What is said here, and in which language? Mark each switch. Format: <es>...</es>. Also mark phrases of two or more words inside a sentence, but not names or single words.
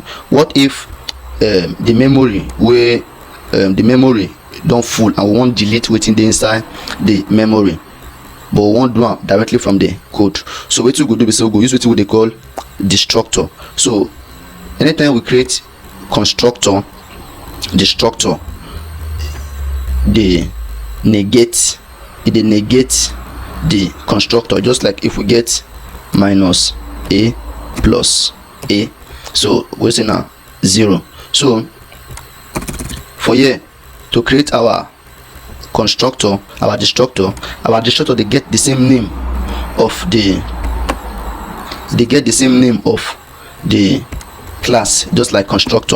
<pcm>What if the memory don full and we wan delete wetin dey inside the memory, but we wan do am directly from the code? So wetin we go do be say we go use wetin we dey call destructor. So anytime we create constructor, destructor dey negate the constructor, just like if we get minus a plus a, so we say na 0. So for here to create our constructor, our destructor they get the same name of the class, just like constructor.</pcm>